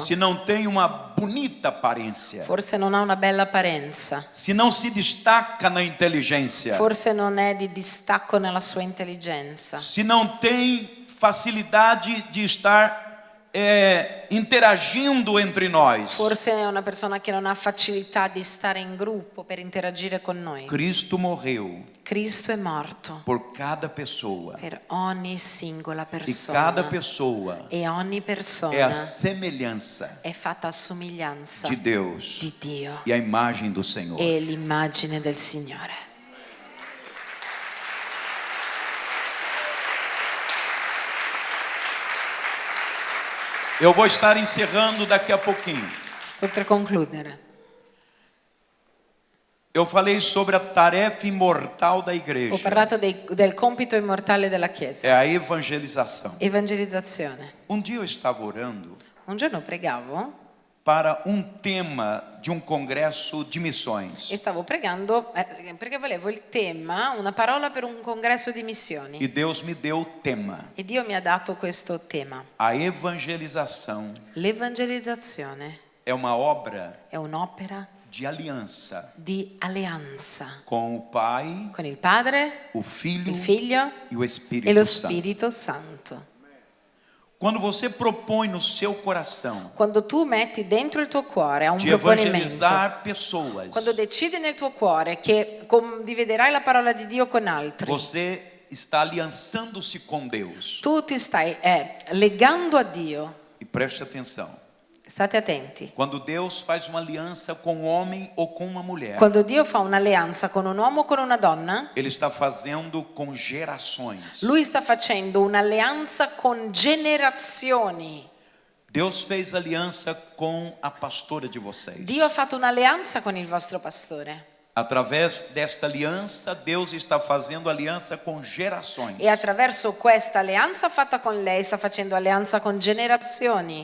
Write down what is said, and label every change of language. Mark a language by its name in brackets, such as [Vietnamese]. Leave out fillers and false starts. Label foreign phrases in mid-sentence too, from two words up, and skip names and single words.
[Portuguese] Se não tem uma bonita aparência, [Italian] Forse non ha una bella apparenza, [Portuguese] se não se destaca na inteligência, [Italian] forse non è di distacco nella sua intelligenza, [Portuguese] se não tem facilidade de estar interagindo entre nós. [Italian] forse è una persona che non ha facilità di stare in gruppo per interagire con noi. [Portuguese] Cristo morreu [Italian] Cristo è morto [Portuguese] por cada pessoa. [Italian] per ogni singola [Portuguese] E cada [Italian] persona, [Portuguese] pessoa [Italian] e ogni [Portuguese] é a [Italian] persona [Portuguese] semelhança [Italian] è fatta a somiglianza [Portuguese] de Deus [Italian] di Dio [Portuguese] e a imagem do Senhor. [Italian] e l'immagine del Signore. [Portuguese] Eu vou estar encerrando daqui a pouquinho. [Italian] Sto per concludere. [Portuguese] Eu falei sobre a tarefa imortal da [Italian] Ho [Portuguese] igreja. [Italian] parlato del compito immortale della Chiesa, [Portuguese] É a evangelização. [Italian] evangelizzazione. [Portuguese] Um dia eu estava orando [Italian] Un giorno pregavo [Portuguese] para um tema de um congresso de missões. [Italian] e stavo pregando perché volevo il tema, una parola per un congresso di missioni. [Portuguese] E Deus me deu o tema. [Italian] E Dio mi ha dato questo tema. [Portuguese] A evangelização [Italian] L'evangelizzazione [Portuguese] é uma obra [Italian] è un'opera [Portuguese] de aliança [Italian] di alleanza [Portuguese] com o Pai, [Italian] con il Padre, [Portuguese] o Filho [Italian] il Figlio [Portuguese] e o [Italian] e [Portuguese] Espírito [Italian] lo [Portuguese] Santo. [Italian] Spirito Santo. [Portuguese] Quando você propõe no seu coração [Italian] Quando tu metti dentro il tuo cuore a un [Portuguese] de [Italian] proponimento, [Portuguese] evangelizar pessoas, [Italian] quando decidi nel tuo cuore che condividerai la parola di Dio con altri, [Portuguese] você está aliançando-se com Deus. [Italian] tu ti stai legando a Dio. [Portuguese] E preste atenção. [Italian] State attenti. [Portuguese] Quando Deus faz uma aliança com um homem ou com uma mulher, [Italian] Quando Dio fa un'alleanza con un uomo o con una donna, [Portuguese] Ele está fazendo com gerações. [Italian] Lui sta facendo un'alleanza con generazioni. [Portuguese] Deus fez aliança com a pastora de vocês. [Italian] Dio ha fatto un'alleanza con il vostro pastore. [Portuguese] Através desta aliança, Deus está fazendo aliança com gerações. [Italian] E attraverso questa alleanza fatta con lei sta facendo alleanza con generazioni.